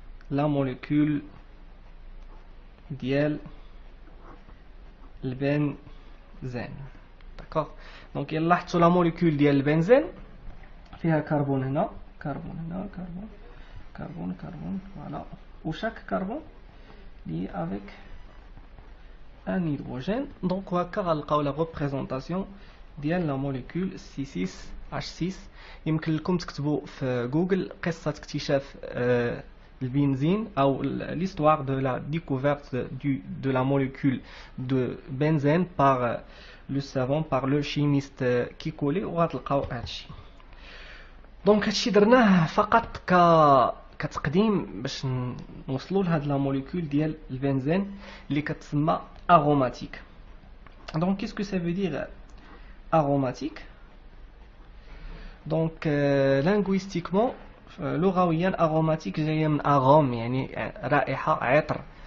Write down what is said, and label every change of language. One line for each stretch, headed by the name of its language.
French: la molécule ديال البنزين. d'accord.
Arabic: donc il لاحظتوا
French: la molécule
Arabic: ديال البنزين فيها كربون هنا، كربون هنا، كربون كربون كربون، voilà.
French: ou chaque carbone lié avec un hydrogène. donc
Arabic: وهكا غنلقاو
French: la représentation ديال la molécule C6H6.
Arabic: يمكن لكم تكتبوا في جوجل قصة اكتشاف البنزين
French: ou l'histoire de la découverte de la molécule de benzène par le savant, par le chimiste
Arabic: كيكولي، وغتلقاو هادشي. دونك هادشي درناه فقط كتقديم باش نوصلوا لهاد لا موليكول ديال البنزين اللي كتسمى اروماتيك. دونك
French: qu'est-ce que ça veut dire aromatique؟
Arabic: دونك linguistiquement لغويا اروماتيك جايه من اغوم يعني رائحه، عطر.